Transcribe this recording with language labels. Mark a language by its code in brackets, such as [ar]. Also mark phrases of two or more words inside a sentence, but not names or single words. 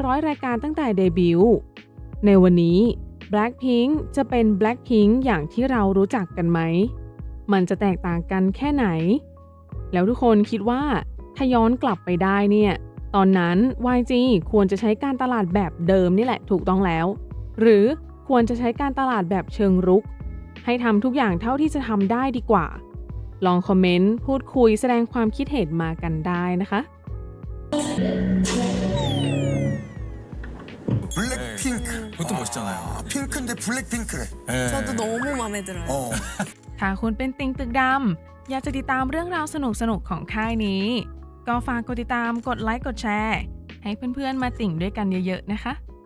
[th] 100 รายการตั้งแต่เดบิวต์ในวันนี้ Blackpink จะเป็น Blackpink อย่างที่เรารู้จักกันไหมมันจะแตกต่างกันแค่ไหนแล้วทุกคนคิดว่าถ้าย้อนกลับไปได้เนี่ยตอนนั้น YG ควรจะใช้การตลาดแบบเดิมนี่แหละถูกต้องแล้วหรือควรจะใช้การตลาดแบบเชิงรุกให้ทำทุกอย่างเท่าที่จะทำได้ดีกว่าลองคอมเมนต์พูดคุยแสดงความคิดเห็นมากันได้นะคะ [ko] 블랙핑크. 그것도 멋있잖아요. 핑크인데 블랙핑크래. 네. 저도 너무 마음에 들어요. 어. [th] ถ้าคุณเป็นติ่งตึกดำอยากจะติดตามเรื่องราวสนุกๆของค่ายนี้ก็ฝากกดติดตามกดไลค์กดแชร์ให้เพื่อนๆมาติ่งด้วยกันเยอะๆนะคะ